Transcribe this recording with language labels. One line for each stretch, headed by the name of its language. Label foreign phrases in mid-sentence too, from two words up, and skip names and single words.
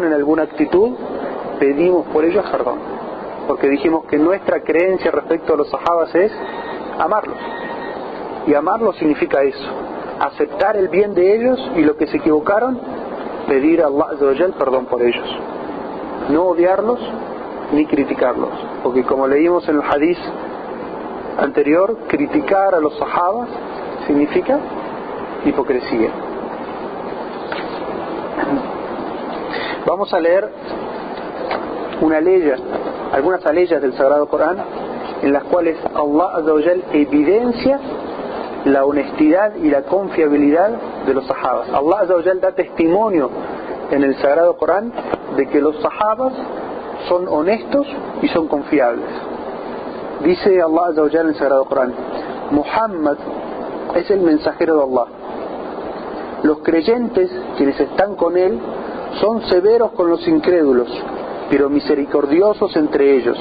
Spanish: en alguna actitud, pedimos por ellos perdón, porque dijimos que nuestra creencia respecto a los sahabas es amarlos, y amarlos significa eso, aceptar el bien de ellos, y lo que se equivocaron, pedir a Allah
Arabic: عز وجل
Spanish: perdón por ellos, no odiarlos ni criticarlos, porque como leímos en el hadith anterior, criticar a los sahabas significa hipocresía. Vamos a leer algunas aleyas del Sagrado Corán, en las cuales Allah
Arabic: عز وجل
Spanish: evidencia la honestidad y la confiabilidad de los sahabas. Allah
Arabic: عز وجل
Spanish: da testimonio en el Sagrado Corán de que los sahabas son honestos y son confiables. Dice Allah
Arabic: عز وجل
Spanish: en el Sagrado Corán: Muhammad es el mensajero de Allah. Los creyentes, quienes están con él, son severos con los incrédulos, pero misericordiosos entre ellos.